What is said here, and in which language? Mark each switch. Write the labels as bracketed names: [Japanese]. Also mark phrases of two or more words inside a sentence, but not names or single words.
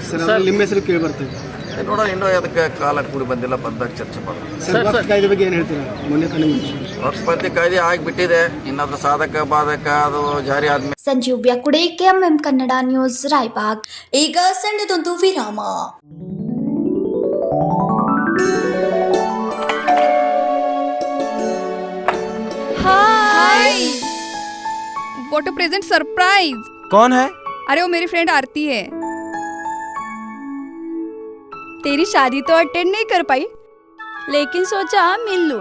[Kannada] ಸರ್, ನಿಮ್ಮ ಹೆಸರು ಕೇಳಿ ಬರ್ತದೆ. ನೋಡೋಣ, ಇನ್ನೂ ಅದಕ್ಕೆ ಕಾಲ ಕೂಡಿ ಬಂದಿಲ್ಲ, ಬಂದಾಗ ಚರ್ಚೆ ಮಾಡೋಣ. ಸರ್, ವಕ್ಫ್ ಕಾಯ್ದೆ ಬಗ್ಗೆ ಏನು ಹೇಳ್ತೀರಾ? ಮೊನ್ನೆ ತಾನೇ ವಕ್ಫ್ ಕಾಯ್ದೆ ಆಗಿಬಿಟ್ಟಿದೆ, ಇನ್ನಾದ್ರೂ ಸಾಧಕ ಬಾಧಕ ಅದು ಜಾರಿ ಆದ್ಮೇಲೆ. ಸಂಜೀವ್ ಬ್ಯಾಕುಡೆ, ಕೆಎಂಎಂ ಕನ್ನಡ ನ್ಯೂಸ್, ರಾಯಬಾಗ್. ಈಗ ಸಣ್ಣದೊಂದು ವಿರಾಮ. [English] Hi, what a present surprise. [Hindi] कौन है? अरे वो मेरी फ्रेंड आरती है। तेरी शादी तो अटेंड नहीं कर पाई, लेकिन सोचा मिल लूं।